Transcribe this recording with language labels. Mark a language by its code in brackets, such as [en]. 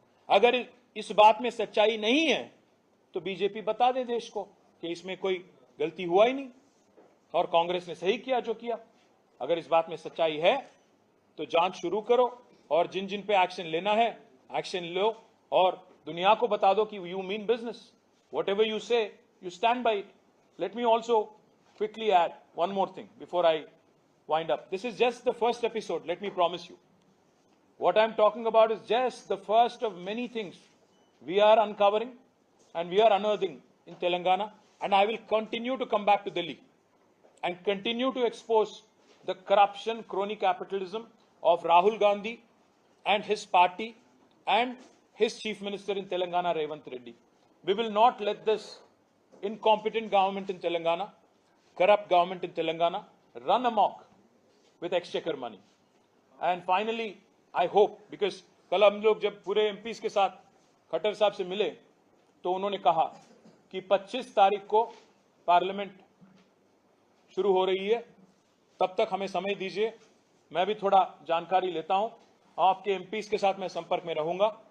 [hi] अगर इस बात में सच्चाई नहीं है तो बीजेपी बता दे देश को कि इसमें कोई गलती हुआ ही नहीं और कांग्रेस ने सही किया जो किया। अगर इस बात में सच्चाई है तो जांच शुरू करो और जिन जिन पे एक्शन लेना है एक्शन लो और दुनिया को बता दो कि [en] You mean business, whatever you say you stand by it. Let me also quickly add one more thing before I wind up. This is just the first episode, let me promise you. What I'm talking about is just the first of many things we are uncovering and we are unearthing in Telangana, and I will continue to come back to Delhi and continue to expose the corruption, crony capitalism of Rahul Gandhi and his party and his chief minister in Telangana, Revanth Reddy. We will not let this incompetent government in Telangana, corrupt government in Telangana, run amok with exchequer money. And finally, I hope, because [hi] कल हम लोग जब पूरे MPs के साथ खट्टर साहब से मिले तो उन्होंने कहा कि 25 तारीख को पार्लियामेंट शुरू हो रही है, तब तक हमें समय दीजिए, मैं भी थोड़ा जानकारी लेता हूं, आपके एमपीज के साथ मैं संपर्क में रहूंगा।